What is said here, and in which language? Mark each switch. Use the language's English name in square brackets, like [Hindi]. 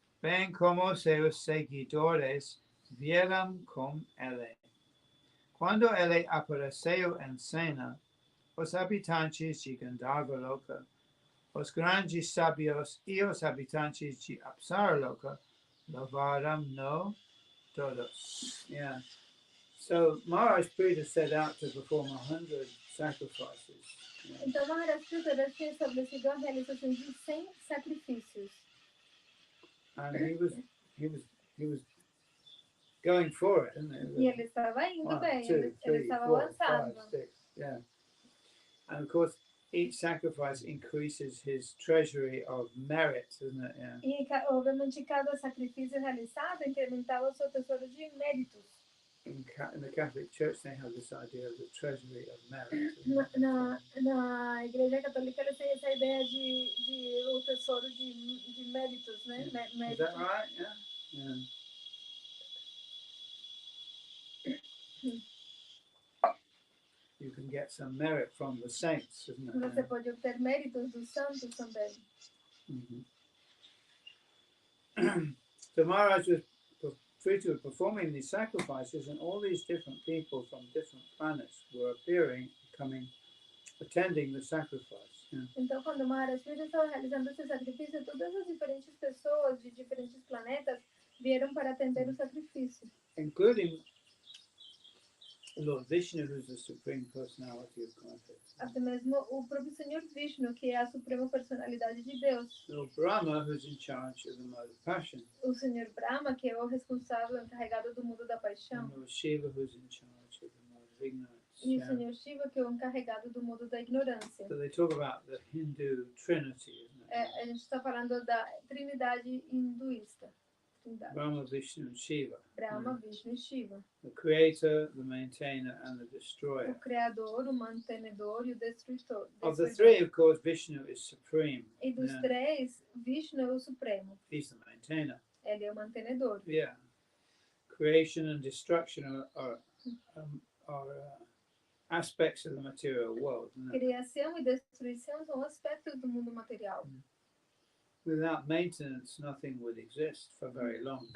[Portuguese] Bem como seus seguidores vieram com ele. Quando ele apareceu em cena, os habitantes de Gandharva Loka, os grandes sábios e os habitantes de Apsara Loka louvaram-no todos. [English] Yeah. So Maharaj Prita set out to perform 100 sacrifices. Yeah. [Portuguese] Então, Maharaj Prita tinha estabelecido a realização de 100 sacrifícios. [English] And he was going for it, isn't he? [Portuguese] E ele estava indo [English] 1, [Portuguese] bem, [English] 2, [Portuguese] ele [English] 3, [Portuguese] estava [English] 4, [Portuguese] avançando. [English] 5, 6. Yeah. And of course, each sacrifice increases his treasury of merit, isn't it? Yeah. [Portuguese] E, obviamente, cada sacrifício realizado incrementava o seu tesouro de méritos. [English] In the Catholic Church, they have this idea of the treasury of merit. [Portuguese] Na Igreja Católica, eles têm essa ideia de o tesouro de méritos, né? [English] Yeah. Is that right? Yeah. Yeah. You can get some merit from the saints, isn't it? [Portuguese] Você pode obter méritos dos santos também. [English] So Maharaj was performing these sacrifices, and all these different people from different planets were appearing, attending the sacrifice. Yeah. [Portuguese] Então, quando Maharaj Prita estava realizando esse sacrifício, todas as diferentes pessoas de diferentes planetas vieram para atender o sacrifício. [English] Including Lord Vishnu, who's the Supreme Personality of Godhead. [Portuguese] Até mesmo o próprio Senhor Vishnu, que é a suprema personalidade de Deus. [English] Lord Brahma, who's in charge of the mode of passion. [Portuguese] O Senhor Brahma, que é o responsável, encarregado do mundo da paixão. [English] And Lord Shiva, who's in charge of the mode of ignorance. [Portuguese] E o Senhor Shiva, que é o encarregado do mundo da ignorância. [English] So they talk about the Hindu Trinity, isn't it? [Portuguese] A gente está falando da trindade hinduísta. [English] Brahma, Vishnu, and Shiva. [Portuguese] Brahma, Vishnu e Shiva. [English] The creator, the maintainer, and the destroyer. [Portuguese] O criador, o mantenedor e o destruidor. [English] Of the three, of course, Vishnu is supreme. [Portuguese] E dos três, Vishnu é o supremo. [English] He's the maintainer. [Portuguese] Ele é o mantenedor. [English] Yeah. Creation and destruction are aspects of the material world. [Portuguese] Criação e destruição são aspectos do mundo material. [English] Without maintenance, nothing would exist for very long.